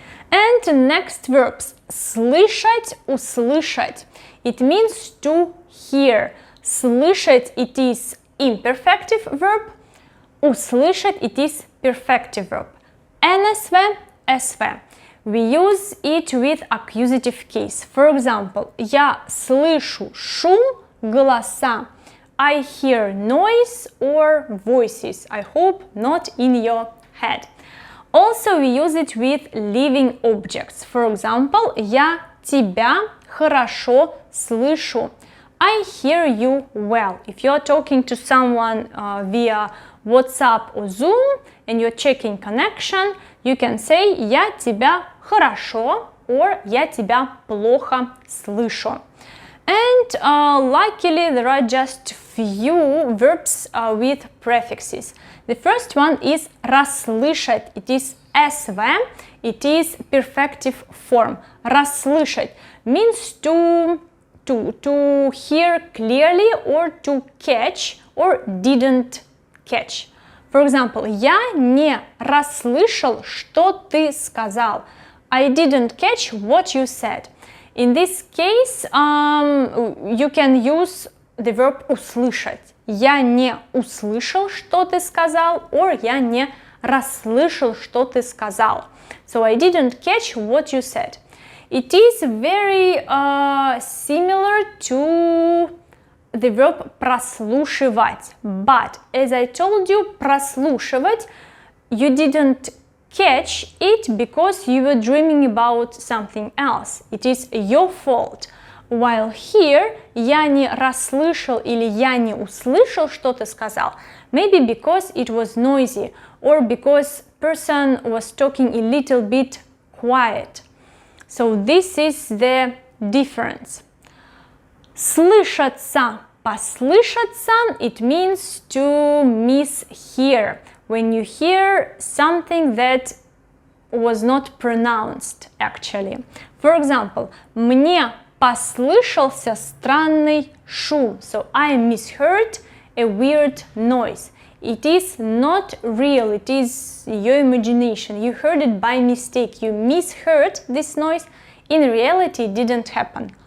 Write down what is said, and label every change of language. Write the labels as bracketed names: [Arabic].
[English] And next verbs, слышать, услышать. It means to hear. Слышать, it is imperfective verb. Услышать, it is perfective verb. NSV, SV. We use it with accusative case. For example, [Russian] я слышу шум, голоса. [English] I hear noise or voices. I hope not in your head. Also, we use it with living objects. For example, [Russian] я тебя хорошо слышу. [English] I hear you well. If you are talking to someone via WhatsApp or Zoom and you're checking connection, you can say [Russian] я тебя хорошо [English] or [Russian] я тебя плохо слышу. [English] And luckily there are just few verbs with prefixes. The first one is расслышать. It is SV. It is perfective form. Расслышать means to hear clearly or to catch or didn't catch. For example, [Russian] я не расслышал, что ты сказал. [English] I didn't catch what you said. In this case, you can use the verb услышать. [Russian] Я не услышал, что ты сказал, [English] or [Russian] я не расслышал, что ты сказал. [English] So I didn't catch what you said. It is very similar to the verb прослушивать. But as I told you, прослушивать, you didn't catch it because you were dreaming about something else. It is your fault. While here, [Russian] я не расслышал или я не услышал, что ты сказал. [English] Maybe because it was noisy or because person was talking a little bit quiet. So this is the difference. Слышаться, послышаться, it means to mishear. When you hear something that was not pronounced actually. For example, [Russian] мне послышался странный шум. [English] So I misheard a weird noise. It is not real, it is your imagination. You heard it by mistake. You misheard this noise. In reality, it didn't happen.